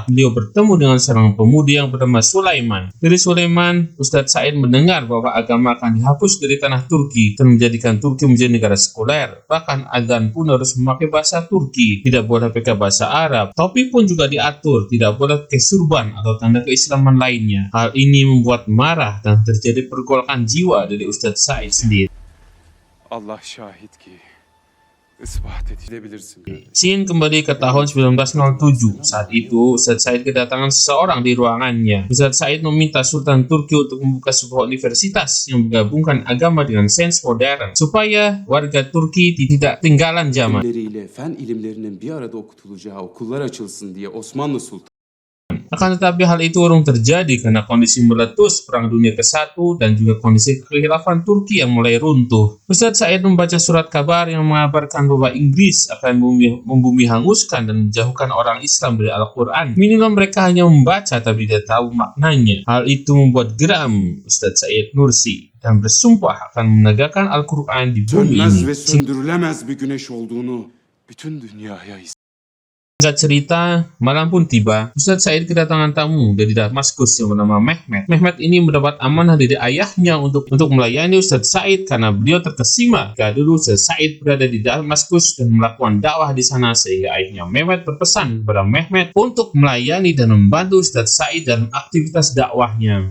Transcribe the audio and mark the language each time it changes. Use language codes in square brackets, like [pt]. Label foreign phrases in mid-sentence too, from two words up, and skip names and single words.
[id] Beliau bertemu dengan seorang pemuda yang bernama Sulaiman. Dari Sulaiman, Ustadz Said mendengar bahwa agama akan dihapus dari tanah Turki dan menjadikan Turki menjadi negara sekuler. Bahkan adzan pun harus memakai bahasa Turki, tidak boleh pakai bahasa Arab. Topi pun juga diatur, tidak boleh pakai surban atau tanda keislaman lainnya. Hal ini membuat marah dan terjadi pergolakan jiwa dari Ustadz Said sendiri. [tr] Allah şahit ki ispat edilebilirsin. [id] Scene kembali ke tahun 1907. Saat itu, Ustadz Said kedatangan seseorang di ruangannya. Ustadz Said meminta Sultan Turki untuk membuka sebuah universitas yang menggabungkan agama dengan sains modern, supaya warga Turki tidak ketinggalan zaman. [tr] Fen ilimlerinin bir arada okutulacağı okullar açılsın diye Osmanlı Sultanı [id] Akan tetapi hal itu urung terjadi karena kondisi meletus Perang Dunia ke-1 dan juga kondisi kekhilafan Turki yang mulai runtuh. Ustadz Said membaca surat kabar yang mengabarkan bahwa Inggris akan membumi hanguskan dan menjauhkan orang Islam dari Al-Quran. Minimal mereka hanya membaca tapi tidak tahu maknanya. Hal itu membuat geram Ustadz Said Nursi dan bersumpah akan menegakkan Al-Quran di bumi [tr] sönmez [id] ini. [tr] ve söndürülemez bir güneş olduğunu bütün dünyaya [id] Singkat cerita, malam pun tiba. Ustadz Said kedatangan tamu dari Damaskus yang bernama Mehmet. Mehmet ini mendapat amanah dari ayahnya untuk melayani Ustadz Said karena beliau terkesima jika dulu Ustadz Said berada di Damaskus dan melakukan dakwah di sana, sehingga ayahnya Mehmet berpesan kepada Mehmet untuk melayani dan membantu Ustadz Said dalam aktivitas dakwahnya.